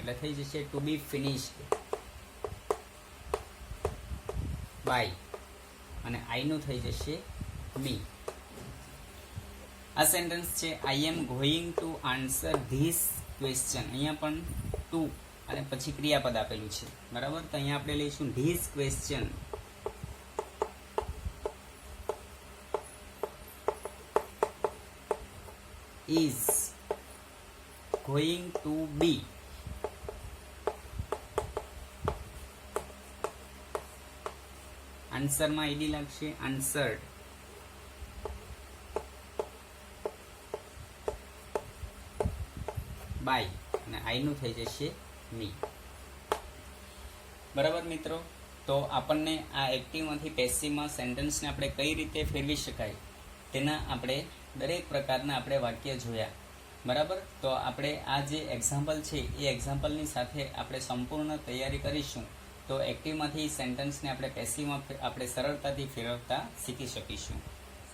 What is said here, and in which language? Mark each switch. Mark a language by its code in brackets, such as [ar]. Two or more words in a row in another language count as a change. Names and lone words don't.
[gu] એટલે થઈ જશે [en] to be finished by [gu] અને આઈનું થઈ જશે મી. આ સેન્ટેન્સ છે [en] I am going to answer this question. [gu] અહીંયા પણ ટુ અને પછી ક્રિયાપદ આપેલું છે, બરાબર. તો અહીંયા આપણે લઈશું [en] this question is going to be [gu] આન્સરમાં ઈડી લાગશે [en] answered by [gu] અને આઈ નું થઈ જશે મી. બરાબર મિત્રો. તો આપણને આ એક્ટિવમાંથી પેસિવમાં સેન્ટેન્સને આપણે કઈ રીતે ફેરવી શકાય તેના આપણે દરેક પ્રકારના આપણે વાક્ય જોયા, બરાબર. તો આપણે આ જે એક્ઝામ્પલ છે એ એક્ઝામ્પલની સાથે આપણે સંપૂર્ણ તૈયારી કરીશું તો એક્ટિવમાંથી સેન્ટેન્સને આપણે પેસિવમાં આપણે સરળતાથી ફેરવતા શીખી શકીશું.